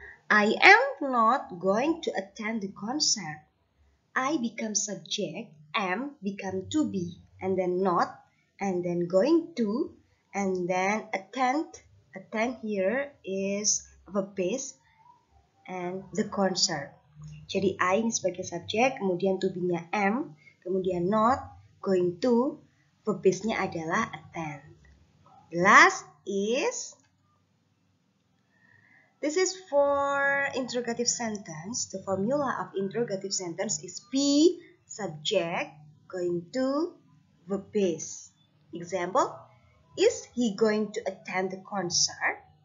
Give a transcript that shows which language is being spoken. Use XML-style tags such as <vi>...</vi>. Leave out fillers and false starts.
<en>I am not going to attend the concert. I become subject, am become to be, and then not, and then going to, and then attend. Attend here is verb base and the concert.</en> <id>Jadi I ini sebagai subjek, kemudian to be-nya am, kemudian not, going to, verb base-nya adalah attend.</id> <en>Last is, this is for interrogative sentence. The formula of interrogative sentence is be, subject, going to, verb base. Example, is he going to attend the concert?</en>